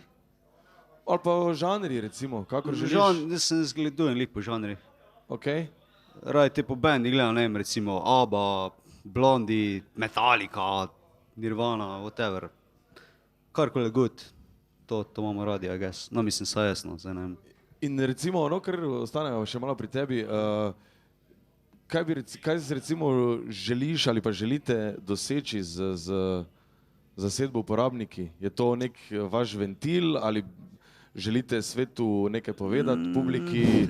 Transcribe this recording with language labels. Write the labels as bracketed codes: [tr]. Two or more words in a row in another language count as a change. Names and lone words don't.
[sl] Ali pa žanri, recimo, kakor želiš. Jaz sem zgledujem lik po žanri. Okay. Raj te po bendi gledam, ne vem, recimo ABBA, Blondie, Metallica, Nirvana, whatever. Karkoli good, to imamo radi, [en] I guess. [sl] No, mislim, saj jasno, zdaj ne vem. In recimo, no, ker ostanemo še malo pri tebi, kaj si recimo želiš ali pa želite doseči z zasedbo uporabniki? Je to nek vaš ventil ali želite svetu nekaj povedati, publiki?